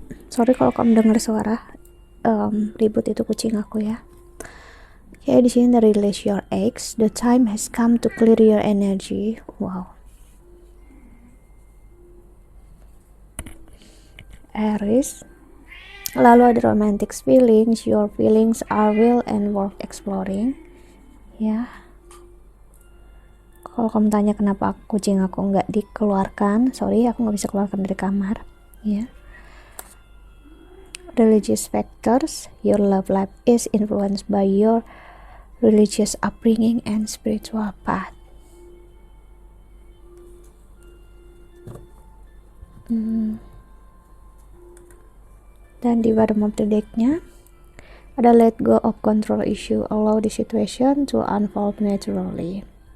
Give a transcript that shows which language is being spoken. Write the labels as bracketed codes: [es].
[id] Sorry kalau kamu dengar suara ribut, itu kucing aku, ya. Oke, di sini [en] release your eggs. The time has come to clear your energy. Wow. [id] Aries. Lalu ada [en] romantic feelings. Your feelings are real and worth exploring, ya. [id] Kalau kamu tanya kenapa kucing aku nggak dikeluarkan, sorry, aku nggak bisa keluarkan dari kamar, ya. [en] Religious factors. Your love life is influenced by your religious upbringing and spiritual path. [id] Dan di [en] bottom of the deck-nya [id] ada [en] let go of control issue, allow the situation to unfold naturally.